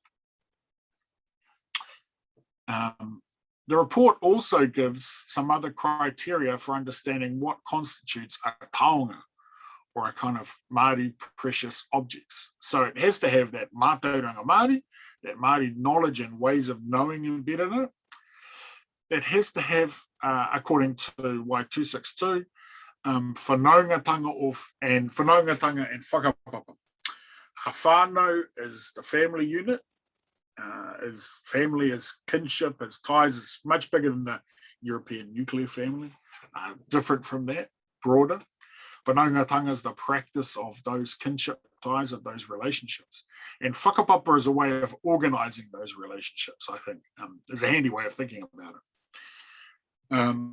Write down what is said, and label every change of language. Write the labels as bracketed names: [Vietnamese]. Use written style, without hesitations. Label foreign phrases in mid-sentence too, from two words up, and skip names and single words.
[English] The report also gives some other criteria for understanding what constitutes a taonga, or a kind of Māori precious objects. So it has to have that [Māori] mātauranga Māori, [English] that Māori knowledge and ways of knowing embedded in it. It has to have, according to Y262, [Māori] whanaungatanga and whakapapa. [English] A whānau is the family unit. As family, as kinship, as ties is much bigger than the European nuclear family, different from that, broader. Whanaungatanga is the practice of those kinship ties, of those relationships. And whakapapa is a way of organising those relationships, I think, is a handy way of thinking about it.